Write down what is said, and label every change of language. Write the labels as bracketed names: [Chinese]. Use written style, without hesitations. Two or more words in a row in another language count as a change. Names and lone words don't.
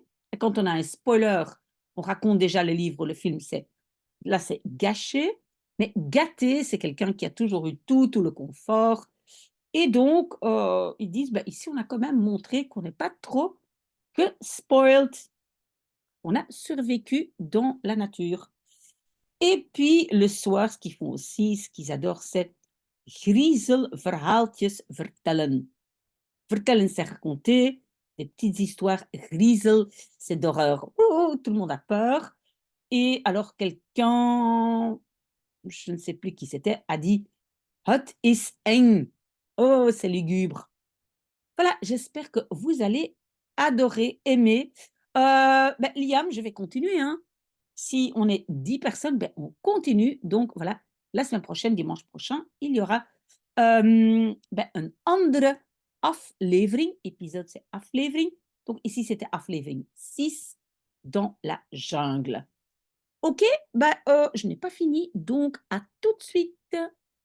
[French] Et quand on a un spoiler, on raconte déjà le livre ou le film, là, c'est gâché, mais gâté, c'est quelqu'un qui a toujours eu tout le confort. Et donc, ils disent, bah, ici, on a quand même montré qu'on n'est pas trop que spoiled. On a survécu dans la nature. Et puis, le soir, ce qu'ils font aussi, ce qu'ils adorent, c'est [Dutch] griezelverhaaltjes vertellen. [French] Vertellen, c'est raconter des petites histoires. Griezel, c'est d'horreur. Oh, tout le monde a peur. Et alors, quelqu'un, je ne sais plus qui c'était, a dit [Dutch] Het is eng. [French] Oh, c'est lugubre. Voilà, j'espère que vous allez adorer, aimer. Ben, Liam, je vais continuer, hein. Si on est 10 personnes, ben, on continue. Donc voilà, la semaine prochaine, dimanche prochain, il y aura ben, [Dutch] een andere aflevering. [French] Épisode, c'est aflevering. Donc ici, c'était aflevering 6 dans la jungle. Ok, ben, je n'ai pas fini, donc à tout de suite.